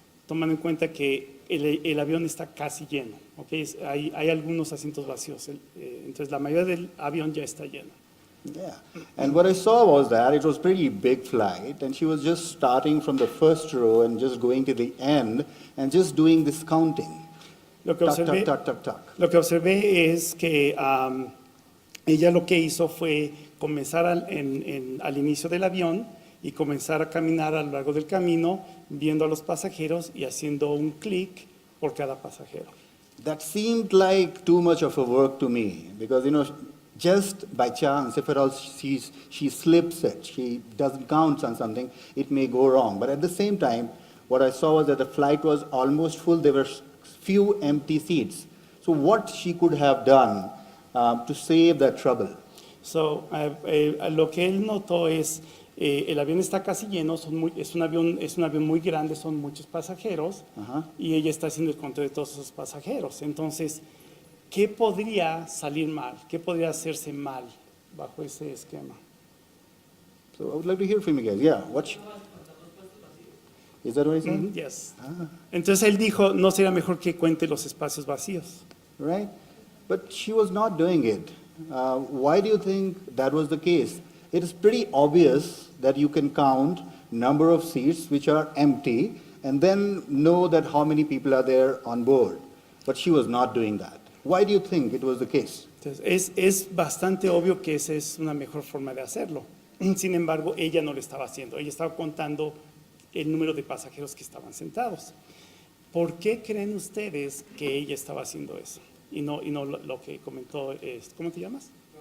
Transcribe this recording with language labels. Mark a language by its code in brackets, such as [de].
[es] Tomando en cuenta que el avión está casi lleno, ¿okay? Hay algunos asientos vacíos, entonces la mayoría del avión ya está lleno. [en] Yeah, and what I saw was that it was pretty big flight, and she was just starting from the first row and just going to the end and just doing this counting. [es] Lo que observé, tuck, tuck, tuck, tuck. Lo que observé es que ella lo que hizo fue comenzar al inicio del avión y comenzar a caminar a lo largo del camino, viendo a los pasajeros y haciendo un clic por cada pasajero. [en] That seemed like too much of a work to me, because just by chance, if at all she slips it, she doesn't count on something, it may go wrong. But at the same time, what I saw was that the flight was almost full. There were few empty seats. So what she could have done to save that trouble? [es] So, lo que él notó es, el avión está casi lleno, es un avión muy grande, son muchos pasajeros, y ella está haciendo el conteo de todos esos pasajeros. Entonces, ¿qué podría salir mal? ¿Qué podría hacerse mal bajo ese esquema? [en] So I would like to hear from you guys. Yeah, is that what he said? Yes. [es] Entonces él dijo, no sería mejor que cuente los espacios vacíos. [en] Right? But she was not doing it. Why do you think that was the case? It is pretty obvious that you can count number of seats which are empty and then know that how many people are there on board. But she was not doing that. Why do you think it was the case? [es] Entonces, es bastante obvio que esa es una mejor forma de hacerlo. Sin embargo, ella no lo estaba haciendo. Ella estaba contando el número de pasajeros que estaban sentados. ¿Por qué creen ustedes que ella estaba haciendo eso? Y no lo que comentó, ¿cómo te llamas?